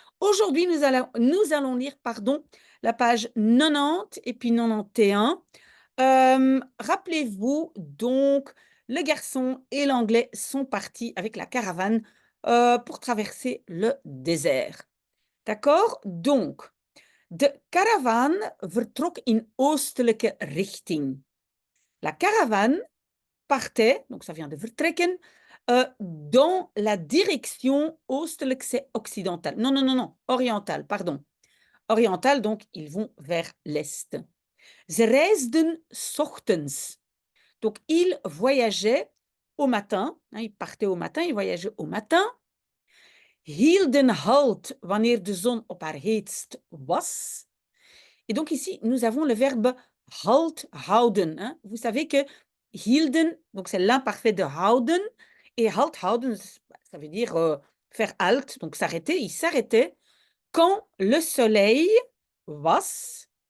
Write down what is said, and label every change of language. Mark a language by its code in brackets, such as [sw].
[fr] Aujourd'hui, nous allons lire, pardon, la page 90 et puis 91. Rappelez-vous donc, le garçon et l'anglais sont partis avec la caravane pour traverser le désert. D'accord? [nl] Donc, de caravane vertrok in oostelijke richting. [fr] La caravane partait, donc ça vient de vertrekken, dans la direction oostelijk, c'est occidentale. Non, orientale, pardon. Orientale, donc ils vont vers l'est. [nl] Ze reisden 's ochtends. [fr] Donc ils voyageaient au matin, hein, ils partaient au matin, ils voyageaient au matin. [nl] Hielden halt wanneer de zon op haar heetst was. [fr] Et donc ici, nous avons le verbe halt, houden, hein. Vous savez que hielden, donc c'est l'imparfait de houden, et halt, houden, ça veut dire faire halt, donc s'arrêter. Ils s'arrêtaient quand le soleil was.